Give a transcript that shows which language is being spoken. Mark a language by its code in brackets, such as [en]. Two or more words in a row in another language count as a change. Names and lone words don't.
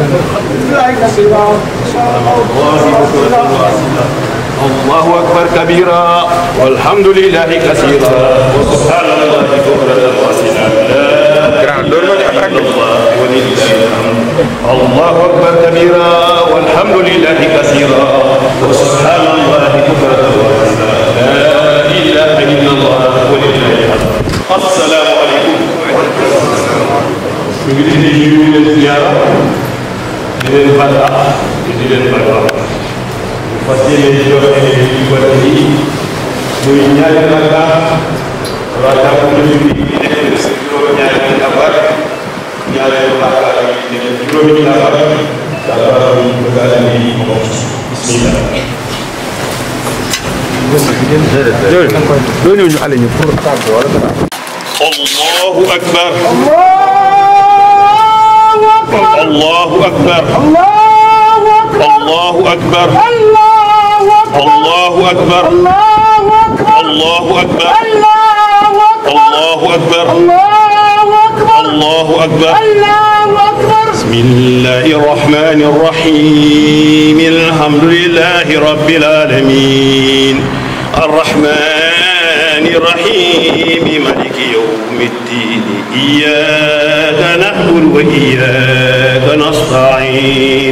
[ar] الله أكبر كبيرا والحمد لله كثيرا وسبحان الله بكرة وأصيلا الله أكبر كبيرا والحمد لله كثيرا وسبحان الله بكرة وأصيلا لا إله إلا الله ولله الحمد. السلام عليكم. [wo] ñu ngi leen di nuyu leen ziyaara di leen baal àq di leen baal àq fas yéene joxe yu bëri yi muy ñaari rakka bu njëkk bi di nekk juróom-ñaari kabar ñaareelu rakka yi nekk juróomi kabar kabar yi bëgg a andi moom bismillah. doo ñëw ñu xale ñu pour tàgg wala dara. [ar] الله أكبر. الله أكبر. الله أكبر. الله أكبر. الله أكبر. الله أكبر. الله أكبر. بسم الله الرحمن الرحيم. الحمد لله رب العالمين. الرحمن الرحيم. مالك يوم الدين. إياك نعبد وإياك نستعين.